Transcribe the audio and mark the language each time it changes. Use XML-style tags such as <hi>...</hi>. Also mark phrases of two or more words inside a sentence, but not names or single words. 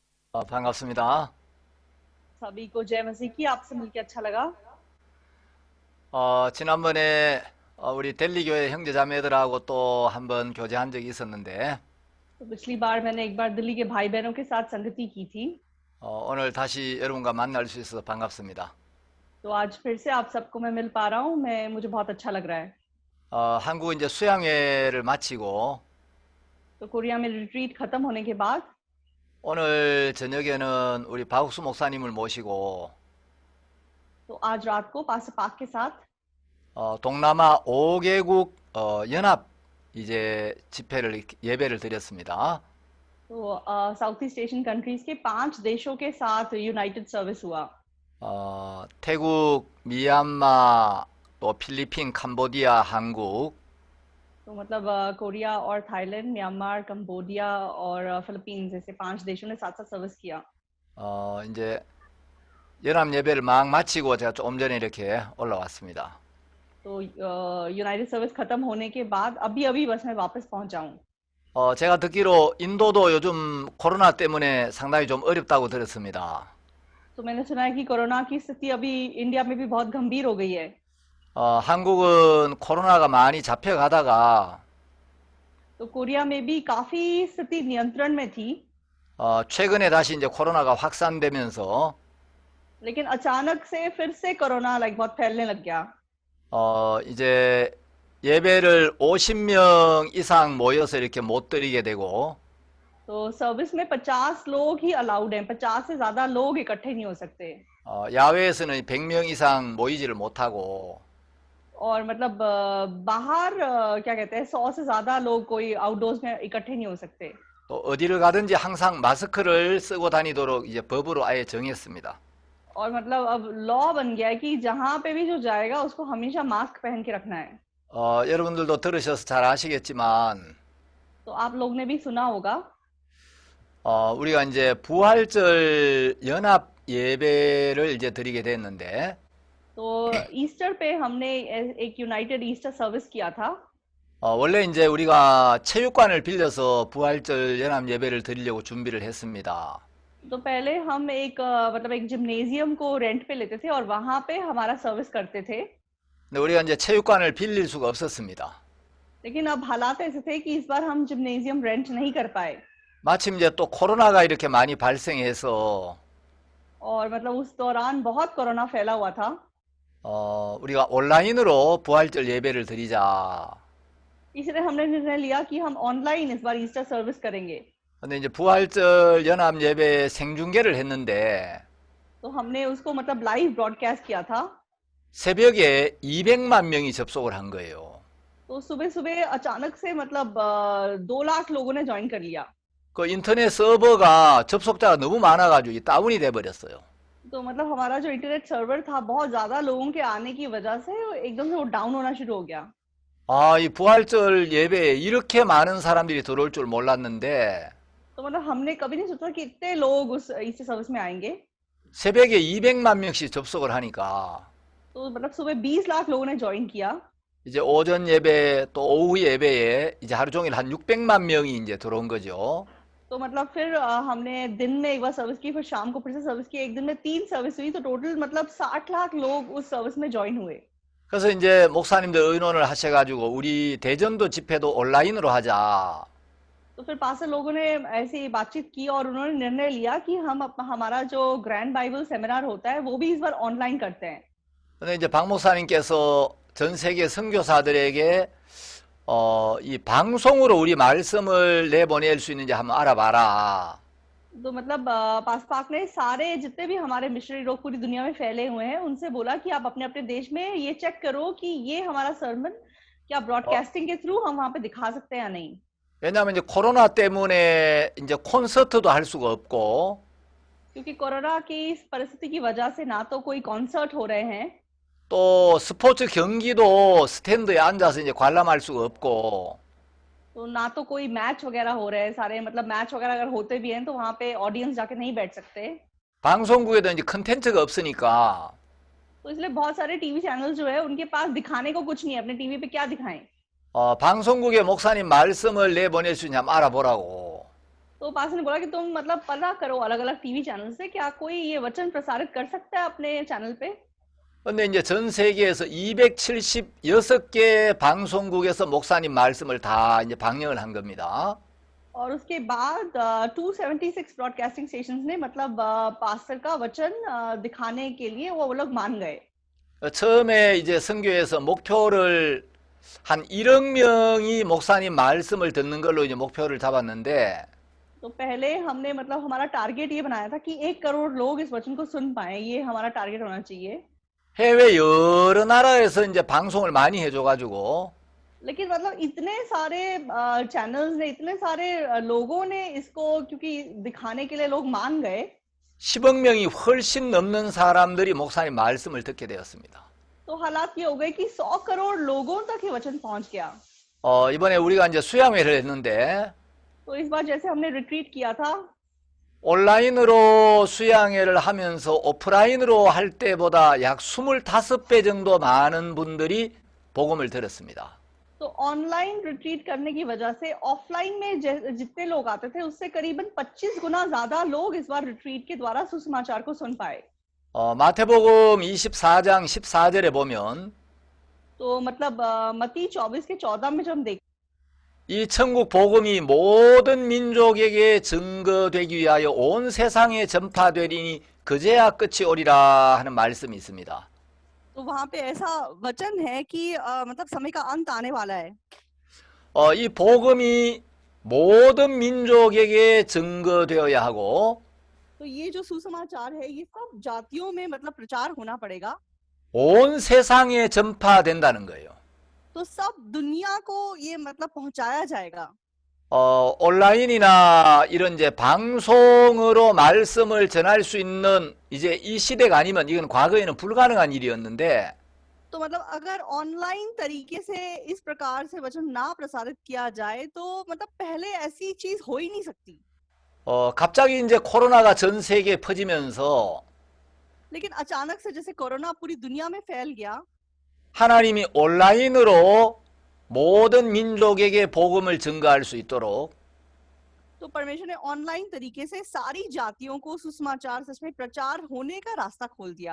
<ko>반갑습니다.</ko> <hi>सभी को जय मसीह की। आपसे मिलके अच्छा लगा।</hi> <ko>지난번에 우리 델리교회 형제자매들하고 또 한번 교제한 적이 있었는데</ko> <hi>तो पिछली बार मैंने एक बार दिल्ली के भाई बहनों के साथ संगति की थी।</hi> <ko>오늘 다시 여러분과 만날 수 있어서 반갑습니다.</ko> <hi>तो आज फिर से आप सबको मैं मिल पा रहा हूँ। मैं मुझे बहुत अच्छा लग रहा है।</hi> <ko>한국 이제 수양회를 마치고</ko> <hi>तो कोरिया में रिट्रीट खत्म होने के बाद</hi> <ko>오늘 저녁에는 우리 박욱수 목사님을 모시고</ko> <hi>तो आज रात को पास्टर पाक के साथ</hi> <ko>동남아 5개국 연합 이제 집회를 예배를 드렸습니다.</ko> <hi>तो</hi> <en>South East Asian countries</en> <hi>के 5 देशों के साथ</hi> <en>united service</en> <hi>हुआ।</hi> <ko>태국, 미얀마, 또 필리핀, 캄보디아, 한국</ko> <hi>तो मतलब कोरिया और थाईलैंड, म्यांमार, कंबोडिया और फिलीपींस जैसे 5 देशों ने साथ साथ सर्विस किया।</hi> <ko>이제 연합 예배를 막 마치고 제가 조금 전에 이렇게 올라왔습니다.</ko> <hi>तो</hi> <en>united service</en> <hi>खत्म होने के बाद अभी अभी बस मैं वापस पहुंचा हूँ।</hi> <ko>제가 듣기로 인도도 요즘 코로나 때문에 상당히 좀 어렵다고 들었습니다.</ko> <hi>तो मैंने सुना है कि कोरोना की स्थिति अभी इंडिया में भी बहुत गंभीर हो गई है।</hi> <ko>한국은 코로나가 많이 잡혀가다가</ko> <hi>तो कोरिया में भी काफी स्थिति नियंत्रण में थी,</hi> <ko>최근에 다시 이제 코로나가 확산되면서</ko> <hi>लेकिन अचानक से फिर से कोरोना बहुत फैलने लग गया।</hi> <ko>이제 예배를 50명 이상 모여서 이렇게 못 드리게 되고</ko> <hi>तो सर्विस में 50 लोग ही अलाउड हैं। 50 से ज्यादा लोग इकट्ठे नहीं हो सकते।</hi> <ko>야외에서는 100명 이상 모이지를 못하고</ko> <hi>और मतलब बाहर क्या कहते हैं, 100 से ज्यादा लोग कोई आउटडोर्स में इकट्ठे नहीं हो सकते।</hi> <ko>또 어디를 가든지 항상 마스크를 쓰고 다니도록 이제 법으로 아예 정했습니다.</ko> <hi>और मतलब अब लॉ बन गया है कि जहां पे भी जो जाएगा उसको हमेशा मास्क पहन के रखना है।</hi> <ko>여러분들도 들으셔서 잘 아시겠지만</ko> <hi>तो आप लोग ने भी सुना होगा</hi> <ko>우리가 이제 부활절 연합 예배를 이제 드리게 됐는데</ko> <hi>तो ईस्टर पे हमने एक</hi> <en>united Easter service</en> <hi>किया था।</hi> <ko>원래 이제 우리가 체육관을 빌려서 부활절 연합 예배를 드리려고 준비를 했습니다.</ko> <hi>तो पहले हम एक मतलब एक जिम्नेजियम को रेंट पे लेते थे और वहां पे हमारा सर्विस करते थे।</hi> <ko>근데 우리가 이제 체육관을 빌릴 수가 없었습니다.</ko> <hi>लेकिन अब हालात ऐसे थे कि इस बार हम जिम्नेजियम रेंट नहीं कर पाए।</hi> <ko>마침 이제 또 코로나가 이렇게 많이 발생해서</ko> <hi>और मतलब उस दौरान बहुत कोरोना फैला हुआ था।</hi> <ko>우리가 온라인으로 부활절 예배를 드리자.</ko> <hi>इसलिए हमने निर्णय लिया कि हम ऑनलाइन इस बार</hi> <en>Easter service</en> <hi>करेंगे।</hi> <ko>근데 이제 부활절 연합 예배 생중계를 했는데</ko> <hi>तो हमने उसको मतलब</hi> <en>live broadcast</en> <hi>किया था।</hi> <ko>새벽에 200만 명이 접속을 한 거예요.</ko> <hi>तो सुबह सुबह अचानक से मतलब 2 लाख लोगों ने ज्वाइन कर लिया।</hi> <ko>그 인터넷 서버가 접속자가 너무 많아가지고 다운이 돼 버렸어요.</ko> <hi>तो मतलब हमारा जो</hi> <en>internet server</en> <hi>था बहुत ज्यादा लोगों के आने की वजह से एकदम से वो डाउन होना शुरू हो गया।</hi> <ko>이 부활절 예배에 이렇게 많은 사람들이 들어올 줄 몰랐는데</ko> <hi>तो मतलब हमने कभी नहीं सोचा कि इतने लोग उस</hi> <en>Easter service</en> <hi>में आएंगे।</hi> <ko>새벽에 200만 명씩 접속을 하니까</ko> <hi>तो मतलब सुबह 20 लाख लोगों ने ज्वाइन किया।</hi> <ko>이제 오전 예배 또 오후 예배에 이제 하루 종일 한 600만 명이 이제 들어온 거죠.</ko> <hi>तो मतलब फिर हमने दिन में एक बार सर्विस की, फिर शाम को फिर से सर्विस की। एक दिन में 3 सर्विस हुई, तो टोटल मतलब 60 लाख लोग उस सर्विस में ज्वाइन हुए।</hi> <ko>그래서 이제 목사님들 의논을 하셔가지고 우리 대전도 집회도 온라인으로 하자.</ko> <hi>तो फिर पास्टर लोगों ने ऐसी बातचीत की और उन्होंने निर्णय लिया कि हम हमारा जो</hi> <en>grand Bible seminar</en> <hi>होता है वो भी इस बार ऑनलाइन करते हैं।</hi> <ko>근데 이제 박 목사님께서 전 세계 선교사들에게 이 방송으로 우리 말씀을 내보낼 수 있는지 한번 알아봐라.</ko> <hi>तो मतलब पास पाक ने सारे जितने भी हमारे मिशनरी लोग पूरी दुनिया में फैले हुए हैं उनसे बोला कि आप अपने अपने देश में ये चेक करो कि ये हमारा सर्मन क्या ब्रॉडकास्टिंग के थ्रू हम वहां पे दिखा सकते हैं या नहीं।</hi> <ko>왜냐하면 이제 코로나 때문에 이제 콘서트도 할 수가 없고</ko> <hi>क्योंकि कोरोना की इस परिस्थिति की वजह से ना तो कोई कॉन्सर्ट हो रहे हैं,</hi> <ko>또 스포츠 경기도 스탠드에 앉아서 이제 관람할 수가 없고</ko> <hi>तो ना तो कोई मैच वगैरह हो रहे हैं। सारे मतलब मैच वगैरह अगर होते भी हैं तो वहां पे ऑडियंस जाके नहीं बैठ सकते।</hi> <ko>방송국에도 이제 컨텐츠가 없으니까</ko> <hi>तो इसलिए बहुत सारे</hi> <en>TV channel</en> <hi>जो है उनके पास दिखाने को कुछ नहीं है। अपने टीवी पे क्या दिखाएं।</hi> <ko>방송국에 목사님 말씀을 내보낼 수 있냐 한번 알아보라고.</ko> <hi>तो पास ने बोला कि तुम मतलब पता करो अलग अलग</hi> <en>TV channel</en> <hi>से क्या कोई ये वचन प्रसारित कर सकता है अपने चैनल पे।</hi> <ko>근데 이제 전 세계에서 276개 방송국에서 목사님 말씀을 다 이제 방영을 한 겁니다.</ko> <hi>और उसके बाद 276</hi> <en>broadcasting stations</en> <hi>ने मतलब पास्टर का वचन दिखाने के लिए वो लोग मान गए।</hi> <ko>처음에 이제 선교에서 목표를 한 1억 명이 목사님 말씀을 듣는 걸로 이제 목표를 잡았는데</ko> <hi>तो पहले हमने मतलब हमारा टारगेट ये बनाया था कि 1 करोड़ लोग इस वचन को सुन पाए, ये हमारा टारगेट होना चाहिए।</hi> <ko>해외 여러 나라에서 이제 방송을 많이 해줘가지고</ko> <hi>लेकिन मतलब इतने सारे चैनल्स ने, इतने सारे लोगों ने इसको क्योंकि दिखाने के लिए लोग मान गए,</hi> <ko>10억 명이 훨씬 넘는 사람들이 목사님 말씀을 듣게 되었습니다.</ko> <hi>तो हालात ये हो गए कि 100 करोड़ लोगों तक ये वचन पहुंच गया।</hi> <ko>이번에 우리가 이제 수양회를 했는데</ko> <hi>तो इस बार जैसे हमने रिट्रीट किया था,</hi> <ko>온라인으로 수양회를 하면서 오프라인으로 할 때보다 약 25배 정도 많은 분들이 복음을 들었습니다.</ko> <hi>तो</hi> <en>online retreat</en> <hi>करने की वजह से ऑफलाइन में जितने लोग आते थे उससे करीबन 25 गुना ज्यादा लोग इस बार रिट्रीट के द्वारा सुसमाचार को सुन पाए।</hi> <ko>마태복음 24장 14절에 보면</ko> <hi>तो मतलब मत्ती 24 के 14 में जब हम देखते</hi> <ko>이 천국 복음이 모든 민족에게 증거되기 위하여 온 세상에 전파되리니 그제야 끝이 오리라 하는 말씀이 있습니다.</ko> <hi>तो वहां पे ऐसा वचन है कि मतलब समय का अंत आने वाला है।</hi> <ko>이 복음이 모든 민족에게 증거되어야 하고</ko> <hi>तो ये जो सुसमाचार है ये सब जातियों में मतलब प्रचार होना पड़ेगा।</hi> <ko>온 세상에 전파된다는 거예요.</ko> <hi>तो सब दुनिया को ये मतलब पहुंचाया जाएगा।</hi> <ko>온라인이나 이런 이제 방송으로 말씀을 전할 수 있는 이제 이 시대가 아니면 이건 과거에는 불가능한 일이었는데</ko> <hi>तो मतलब अगर ऑनलाइन तरीके से इस प्रकार से वचन ना प्रसारित किया जाए तो मतलब पहले ऐसी चीज हो ही नहीं सकती।</hi> <ko>갑자기 이제 코로나가 전 세계에 퍼지면서</ko> <hi>लेकिन अचानक से जैसे कोरोना पूरी दुनिया में फैल गया,</hi> <ko>하나님이 온라인으로 모든 민족에게 복음을 증거할 수 있도록</ko> <hi>तो परमेश्वर ने ऑनलाइन तरीके से सारी जातियों को सुसमाचार सच में प्रचार होने का रास्ता खोल दिया।</hi>